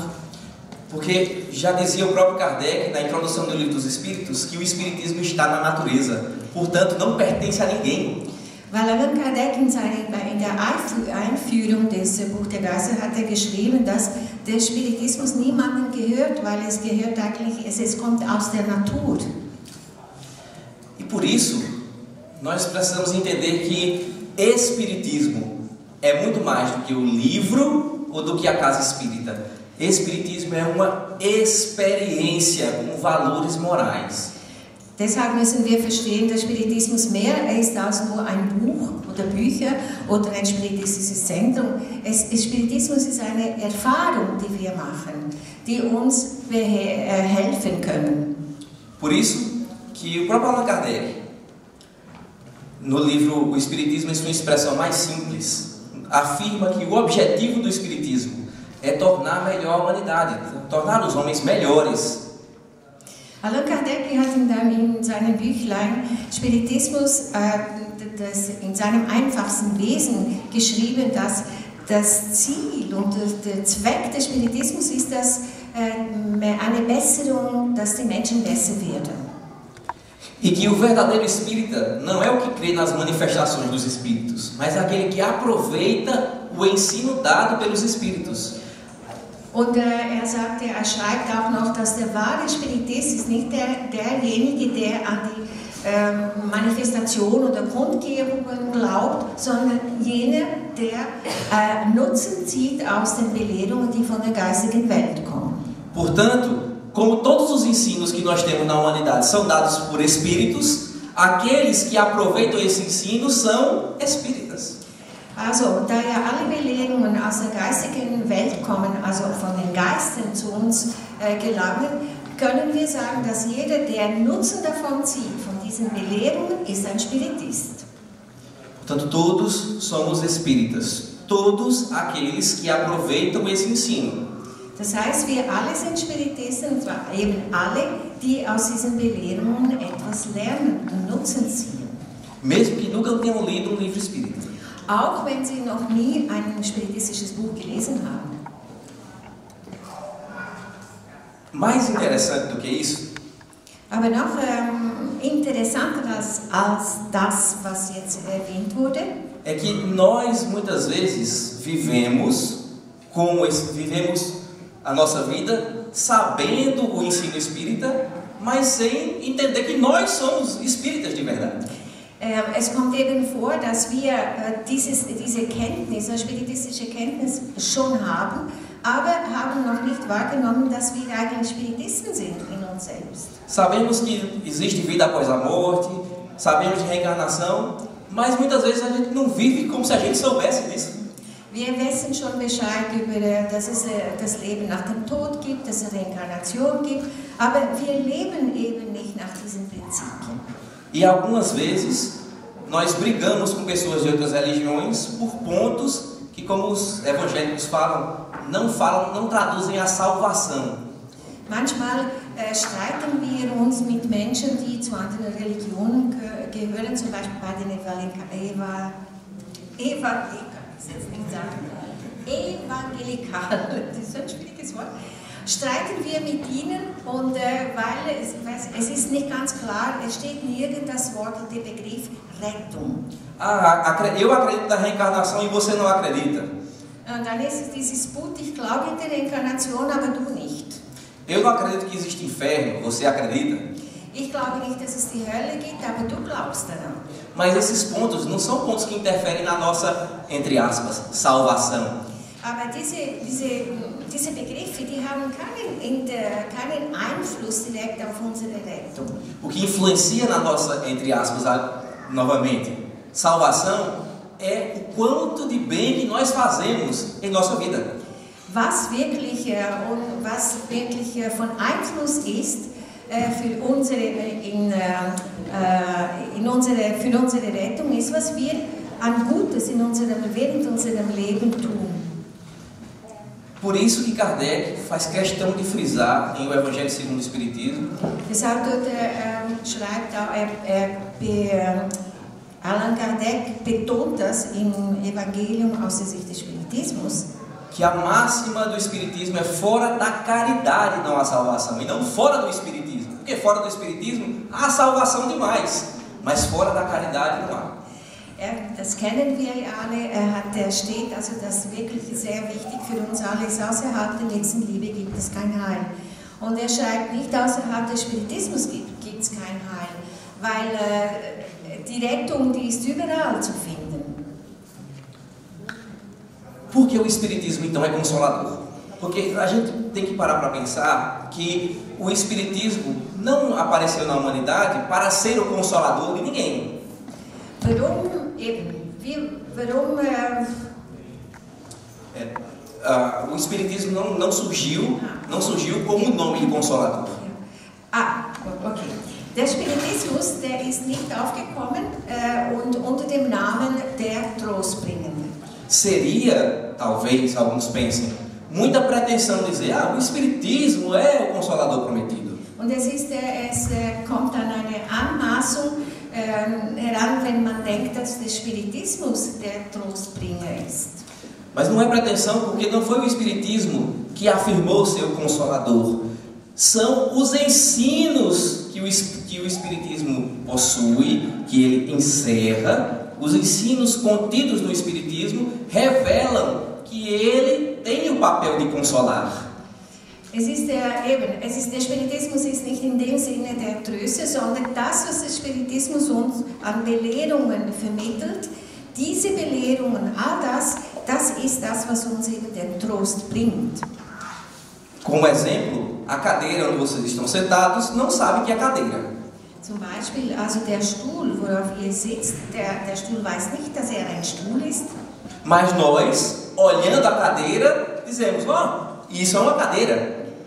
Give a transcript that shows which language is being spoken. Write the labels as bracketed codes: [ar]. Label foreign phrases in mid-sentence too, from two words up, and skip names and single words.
[pt] Porque já dizia o próprio Kardec na introdução do Livro dos Espíritos que o espiritismo está na natureza, portanto não pertence a ninguém. [de] Weil Allan Kardec in der Einführung des Buch der Geister hat geschrieben, dass der Spiritismus niemandem gehört, weil es gehört eigentlich, es kommt aus der Natur. [pt] E por isso nós precisamos entender que espiritismo é muito mais do que o livro ou do que a casa espírita. Espiritismo é uma experiência com valores morais. [de] Deshalb müssen wir verstehen, dass Spiritismus mehr ist als nur ein Buch oder Bücher oder ein spiritistisches Zentrum. Spiritismus ist eine Erfahrung, die wir machen, die uns helfen können. [pt] Por isso que o próprio Allan Kardec, no livro O Espiritismo em sua expressão mais simples, afirma que o objetivo do Espiritismo é tornar melhor a humanidade, tornar os homens melhores. [de] Allan Kardec hat in seinem Büchlein Spiritismus in seinem einfachsten Wesen geschrieben, dass das Ziel und der Zweck des Spiritismus ist, dass eine Besserung, dass die Menschen besser werden. [pt] E que o verdadeiro espírita não é o que crê nas manifestações dos espíritos, mas é aquele que aproveita o ensino dado pelos espíritos. [de] Und er schreibt auch noch, dass der wahre Spiritist ist nicht derjenige, der an die Manifestation oder Kundgebungen glaubt, sondern jener, der Nutzen zieht aus den Belehrungen, die von der geistigen Welt kommen. [pt] Portanto, como todos os ensinos que nós temos na humanidade são dados por espíritos, aqueles que aproveitam esse ensino são espíritas. [de] Also, da ja alle Belehrungen aus der geistigen Welt kommen, also von den Geistern zu uns gelangen, können wir sagen, dass jeder, der Nutzen davon zieht, von diesen Belehrungen, ist ein Spiritist. [pt] Portanto, todos somos espíritas. Todos aqueles que aproveitam esse ensino. [de] Das heißt, wir alle sind Spiritisten, und zwar eben alle, die aus diesen Belehrungen etwas lernen und Nutzen ziehen. [pt] Mesmo que nunca tenham lido livro espírita. [de] Auch wenn sie noch nie ein spiritistisches Buch gelesen haben. [pt] Mais interessante do que isso, [de] Aber noch interessanter als das, was jetzt erwähnt wurde, [pt] é que nós muitas vezes vivemos a nossa vida sabendo o ensino espírita, mas sem entender que nós somos espíritas de verdade. [de] es kommt eben vor, dass wir diese Kenntnis, eine spiritistische Kenntnis schon haben, aber haben noch nicht wahrgenommen, dass wir eigentlich Spiritisten sind in uns selbst. [pt] Sabemos que existe vida após a morte, sabemos de reencarnação, mas muitas vezes a gente não vive como se a gente soubesse disso. [de] Wir wissen schon Bescheid über, dass es das Leben nach dem Tod gibt, dass es Reinkarnation gibt, aber wir leben eben nicht nach diesen Prinzipien. [pt] E algumas vezes nós brigamos com pessoas de outras religiões por pontos que, como os evangélicos não traduzem a salvação. [de] Manchmal streiten wir uns mit Menschen, die zu anderen Religionen gehören, zum Beispiel bei den Evangelikalen, das ist ein schwieriges Wort, streiten wir mit ihnen und weil es ist nicht ganz klar, es steht nirgends das Wort, der Begriff Rettung. [pt] Eu acredito na reencarnação e você não acredita. [de] Und dann ist es dieses Punkt, ich glaube in die Reinkarnation, aber du nicht. [pt] Eu não acredito que existe inferno, você acredita? [de] Ich glaube nicht, dass es die Hölle gibt, aber du glaubst daran. [pt] Mas esses pontos não são pontos que interferem na nossa, entre aspas, salvação. [de] Aber diese Begriffe, die haben keinen Einfluss direkt auf unsere Rettung. [pt] O que influencia na nossa, entre aspas, novamente, salvação é o quanto de bem que nós fazemos em nossa vida. [de] Was wirklich von Einfluss ist für unsere Rettung, ist, was wir an Gutes während unserem Leben tun. [pt] Por isso que Kardec faz questão de frisar em O Evangelho segundo o Espiritismo. [de] Deshalb schreibt Allan Kardec betont das im Evangelium aus der Sicht des Spiritismus. [pt] Que a máxima do Espiritismo é fora da caridade não há salvação, e não fora do Espiritismo. Porque fora do Espiritismo há salvação demais, mas fora da caridade não há. [de] Das kennen wir alle, der steht, also das wirklich sehr wichtig für uns alle ist, außerhalb der Nächstenliebe gibt es kein Heil. Und er schreibt nicht, außerhalb des Spiritismus gibt es kein Heil, weil die Rettung, die ist überall zu finden. [pt] Por que o Espiritismo então é consolador? Porque a gente tem que parar para pensar que o Espiritismo não apareceu na humanidade para ser o consolador de ninguém. O Espiritismo não surgiu como um nome de consolador. Okay. [de] Der Spiritismus, der ist nicht aufgekommen und unter dem Namen der Trostbringende. [pt] Seria, talvez alguns pensem, muita pretensão dizer, o Espiritismo é o Consolador prometido. [de] Und es kommt an eine Anmaßung heran, wenn man denkt, dass der Spiritismus der Trostbringer ist. [pt] Mas não é pretensão, porque não foi o Espiritismo que afirmou ser o Consolador. São os ensinos que o Espiritismo possui, que ele encerra. Os ensinos contidos no Espiritismo revelam que ele tem o papel de consolar. [de] Der Spiritismus ist nicht in dem Sinne der Tröster, sondern das, was der Spiritismus uns an Belehrungen vermittelt, diese Belehrungen, das ist das, was uns eben den Trost bringt. [pt] Como exemplo, a cadeira onde vocês estão sentados não sabe que é cadeira. [de] Zum Beispiel, also der Stuhl, worauf ihr sitzt, der Stuhl weiß nicht, dass er ein Stuhl ist. [pt] Mas nós, olhando a cadeira, dizemos, isso é uma cadeira.